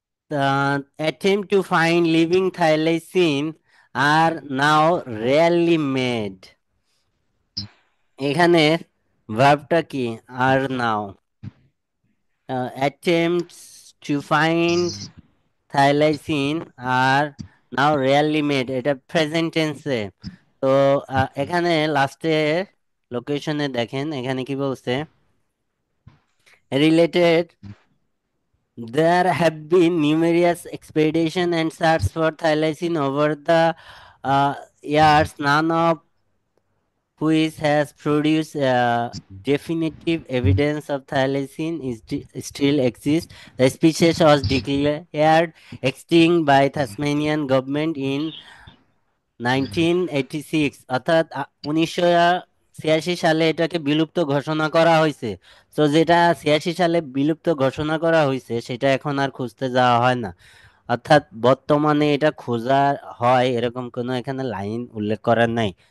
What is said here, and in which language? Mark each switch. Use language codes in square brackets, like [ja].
[en] The attempt to find living thylacine are now rarely made. [bn] এখানে ভার্বটা কি? আর নাও। [en] attempts to find thylacine are now rarely made, [bn] এটা present টেন্সে। তো এখানে লাস্টে লোকেশনে দেখেন, এখানে কি বলছে? [en] Related, there have been numerous expeditions and search for thylacine over the years, none of which has produced definitive evidence of thylacine still exists. The species was declared extinct by Tasmanian government in 1986, [bn] অর্থাৎ 1986 সালে এটাকে বিলুপ্ত ঘোষণা করা হয়েছে। তো যেটা 86 সালে বিলুপ্ত ঘোষণা করা হয়েছে সেটা এখন আর খুঁজতে যাওয়া হয় না। অর্থাৎ বর্তমানে এটা খোঁজা হয় এরকম কোনো এখানে লাইন উল্লেখ করার নাই।